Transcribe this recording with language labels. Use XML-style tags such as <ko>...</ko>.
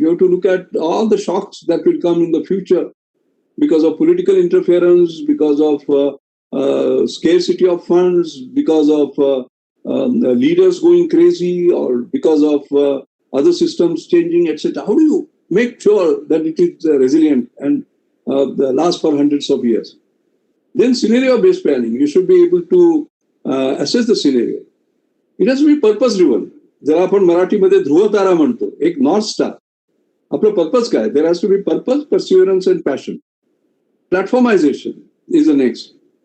<en>You have to look at all the shocks that will come in the future because of political interference, because of scarcity of funds, because of leaders going crazy, or because of other systems changing, etc. How do you make sure that it is resilient and lasts for hundreds of years? Then scenario-based planning. You should be able to assess the scenario. It has to be purpose-driven.</en> <mr>जर आपण मराठीमध्ये ध्रुवतारा म्हणतो, एक north star. आपलं purpose काय?</mr> <en>There has to be purpose, perseverance, and passion. Platformization is the next.</en>